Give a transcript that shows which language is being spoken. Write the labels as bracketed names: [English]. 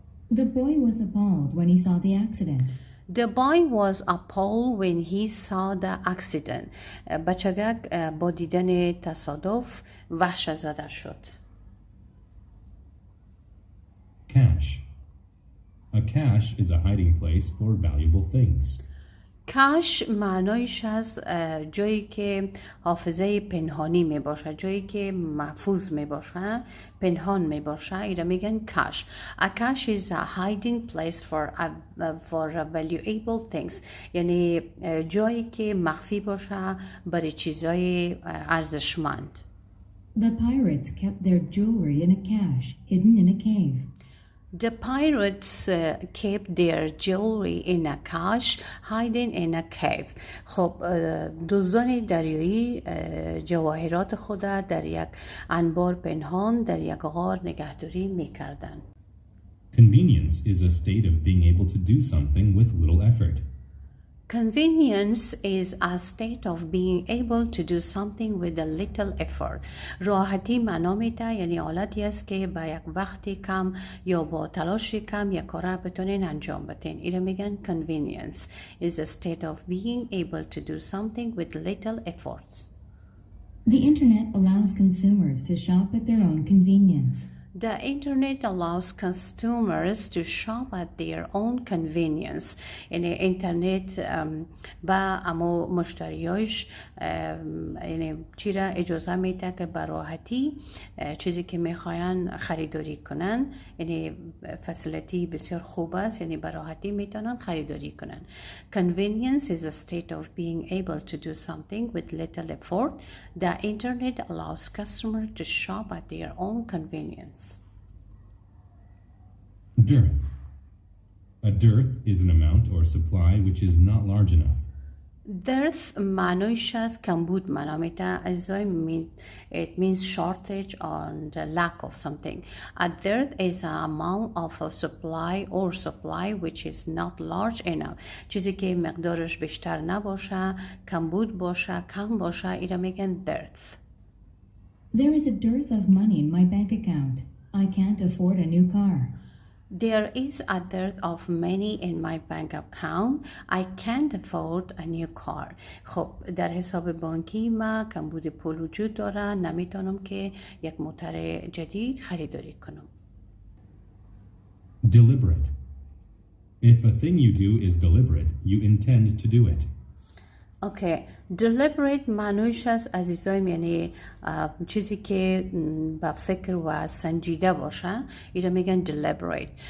[English] The boy was appalled when he saw the accident. The boy was appalled when he saw the accident. [Persian] بچگک با دیدن تصادف وحشت زده شد. [English] Cache. A cache is a hiding place for valuable things. [Persian] کاش معنایش از جایی که حافظه پنهانی می باشه، جایی که محفوظ می باشه، پنهان می باشه، اینا میگن کاش. [English] A cache is a hiding place for valuable things، [Persian] یعنی جایی که مخفی باشه برای چیزای ارزشمند. [English] The pirates kept their jewelry in a cache hidden in a cave. The pirates kept their jewelry in a cache hidden in a cave. [Persian] خب دزدان دریایی جواهرات خود در یک انبار پنهان در یک غار نگهداری می‌کردند. [English] Convenience is a state of being able to do something with little effort. Convenience is a state of being able to do something with a little effort. [Persian] راحتی معنا میده، یعنی حالتی است که با یک وقتی کم یا با تلاش کم یک کار بتونین انجام بدین. اینو میگن [English] convenience is a state of being able to do something with little efforts. The internet allows consumers to shop at their own convenience. The internet allows consumers to shop at their own convenience. [Persian] یعنی اینترنت با اما مشتریاش یعنی چی را اجازه میده که به راحتی چیزی که میخواین خریداری کنن، یعنی فسیلیتی بسیار خوب است، یعنی به راحتی میتونن خریداری کنن. [English] Convenience is a state of being able to do something with little effort. The internet allows customers to shop at their own convenience. Dearth. A dearth is an amount or supply which is not large enough. [Persian] dearth معنیش از کمبود معنا میده. عزیزای [English] it means shortage or the lack of something. A dearth is an amount of a supply or supply which is not large enough. [Persian] چیزی که مقدارش بیشتر نباشه، کمبود باشه، کم باشه، اینا میگن dearth. [English] There is a dearth of money in my bank account. I can't afford a new car. There is a dearth of money in my bank account. I can't afford a new car. [Persian] خب در حساب بانکی ما کمبود پول وجود داره، نمیتونم که یک موتور جدید خریداری کنم. [English] Deliberate. If a thing you do is deliberate, you intend to do it. [Persian] اوکی. deliberate معنیش از عزیزایم یعنی چیزی که با فکر و سنجیده باشه، اینا میگن deliberate.